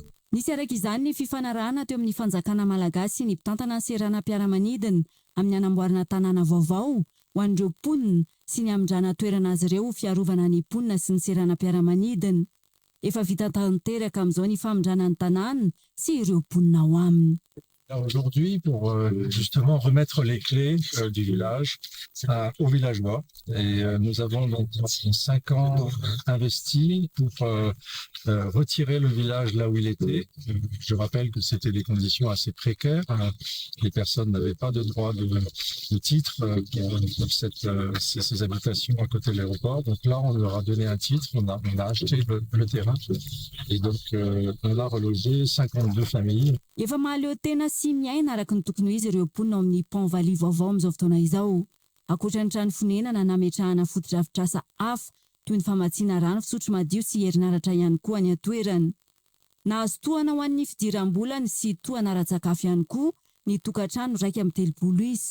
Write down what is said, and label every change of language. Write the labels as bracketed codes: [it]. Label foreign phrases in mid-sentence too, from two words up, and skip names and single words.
[mg] Nisy araka izany ny fifanarahana teo amin'ny fanjakana malagasy ny mpitantana ny seranam-piaramanidina amin'ny anamboarana tanàna vaovao ho an'ireo mponina sy ny amindrana toerana azy ireo fiarovana ny mponina sy ny seranam-piaramanidina. Efa vita tanteraka amin'izao ny famindrana ny tanàna sy ireo mponina ao aminy. [fr] Aujourd'hui, pour justement remettre les clés du village aux villageois. Et nous avons donc 5 ans investis pour retirer le village là où il était. Je rappelle que c'était des conditions assez précaires. Les personnes n'avaient pas de droit de titre pour ces habitations à côté de l'aéroport. Donc là, on leur a donné un titre, on a acheté le terrain. Et donc, on a relogé 52 familles. [mg] Efa mahaleo tena sy miaina araka ny tokony izy ireo mponina amin'ny Pont-Valy vaovao amin'izao fotoana izao. Ankoatra ny trano fonenana nametrahana fotodrafitrasa hafa toy ny famatsiana rano fisotro madio sy herinaratra ihany koa ny atoerana. Nahazo tohana ho an'ny fidiram-bolana sy tohana ara-tsakafo ihany koa ny tokantrano raika amin'ny 30 isa.